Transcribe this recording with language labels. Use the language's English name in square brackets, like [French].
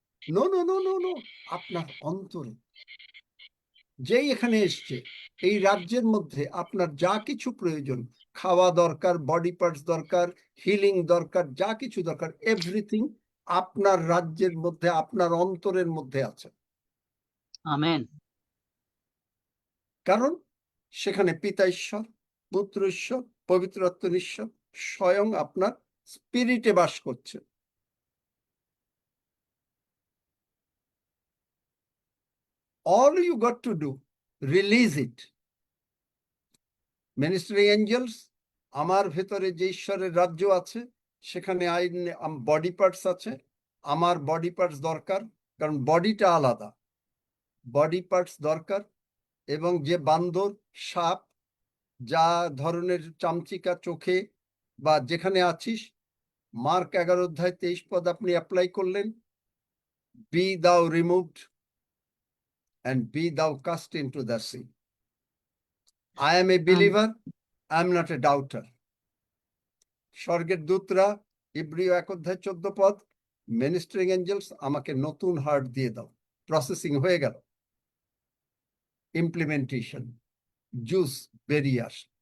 [Bangla] No no no no no, আপনার অন্তরে। যেই এখানে এসছে, এই রাজ্যের মধ্যে আপনার যা কিছু প্রয়োজন, খাওয়া দরকার, বডি পার্টস দরকার, হিলিং দরকার, যা কিছু দরকার, এভরিথিং আপনার রাজ্যের মধ্যে, আপনার অন্তরের মধ্যে আছে। আমেন। কারণ সেখানে পিতা ঈশ্বর, পুত্র ঈশ্বর, পবিত্র আত্মার ঈশ্বর স্বয়ং আপনার স্পিরিটে বাস করছে। [English] All you got to do, release it. [Bangla] Ministry Angeles, আমার ভেতরে যে ঈশ্বরের রাজ্য আছে, সেখানে বডি পার্টস আছে, আমার বডি পার্টস দরকার, কারণ বডিটা আলাদা, বডি পার্টস দরকার। এবং যে বান্দর, সাপ, যা ধরনের চামচিকা চোখে বা যেখানে আছিস, মার্ক 11:23 আপনি অ্যাপ্লাই করলেন, [English] Be thou removed and be thou cast into the sea. I am a believer, I am not a doubter. [Bangla] স্বর্গের দূতরা ইব্রিয় 1:14 মিনিস্ট্রিং এঞ্জেলস আমাকে নতুন হার্ট দিয়ে দাও। প্রসেসিং হয়ে গেল, ইমপ্লিমেন্টেশন, জুস বেরিয়ে আস।